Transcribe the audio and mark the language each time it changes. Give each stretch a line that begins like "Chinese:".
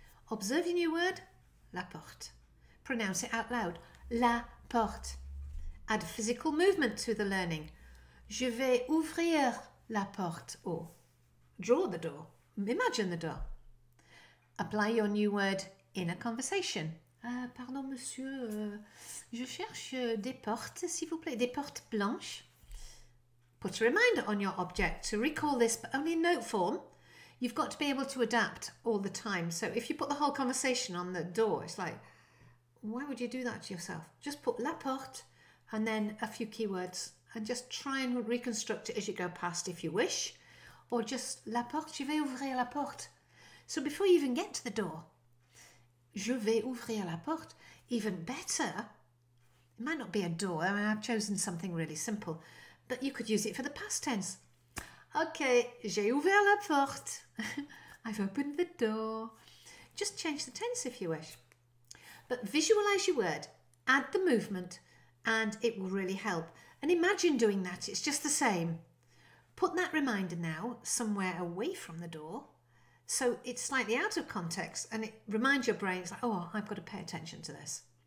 English: Observe your new word, la porte. Pronounce it out loud, la porte. Add physical movement to the learning.
French: Je vais ouvrir la porte,
English: or draw the door, imagine the door. Apply your new word in a conversation.
French: Pardon, monsieur, je cherche des portes, s'il vous plaît, des portes blanches.
English: Put a reminder on your object to recall this, but only in note form. You've got to be able to adapt all the time. So if you put the whole conversation on the door, it's like, why would you do that to yourself? Just put la porte and then a few keywords and just try and reconstruct it as you go past if you wish. Or just
French: la porte, je vais ouvrir la porte.
English: So before you even get to the door,
French: je vais ouvrir la porte.
English: Even better, it might not be a door. I mean, I've chosen something really simple, but you could use it for the past tense.
French: Okay, j'ai ouvert la porte.
English: I've opened the door. Just change the tense if you wish. But visualize your word, add the movement, and it will really help. And imagine doing that. It's just the same. Put that reminder now somewhere away from the door, so it's slightly out of context and it reminds your brain, it's like, oh, I've got to pay attention to this.